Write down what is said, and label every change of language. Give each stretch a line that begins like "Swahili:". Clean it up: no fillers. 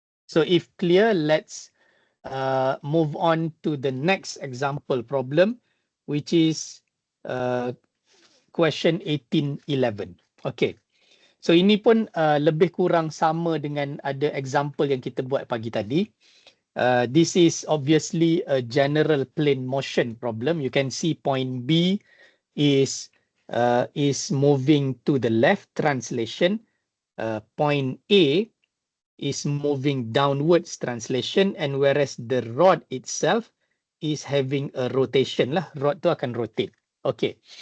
English: So if clear, let's move on to the next example problem, which is question 1811. Okay.
Malay: So ini pun lebih kurang sama dengan ada example yang kita buat pagi tadi.
English: This is obviously a general plane motion problem. You can see point B is moving to the left translation. Point A is moving downwards translation, and whereas the rod itself is having a rotation lah.
Malay: Rod tu akan rotate.
English: Okay.